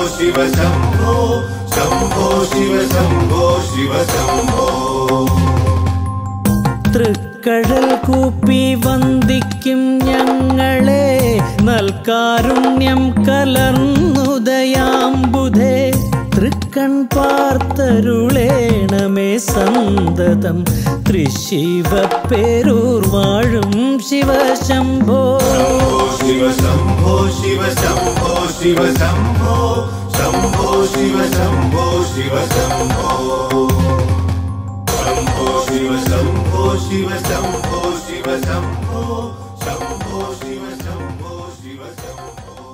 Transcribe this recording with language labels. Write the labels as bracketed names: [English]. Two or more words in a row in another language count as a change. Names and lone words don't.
[Sanskrit] शिव शम्भो शम्भो शिव शम्भो शिव शम्भो [Malayalam] തൃക്കടൽ കൂപ്പി വന്ദിക്കും ഞങ്ങളെ നൽകാരുണ്യം കലർന്നുദയാംബുധേ തൃക്കൺ പാർത്തരുളേണമേ സന്തതം തൃശിവപ്പേരൂർ വാഴും ശിവശംഭോ [Sanskrit] शिव शम्भो शिव शम्भो शिव शम्भो शम्भो शिव शम्भो शिव शम्भो शम्भो शिव शम्भो शिव शम्भो शिव शम्भो शम्भो शिव शम्भो शिव शम्भो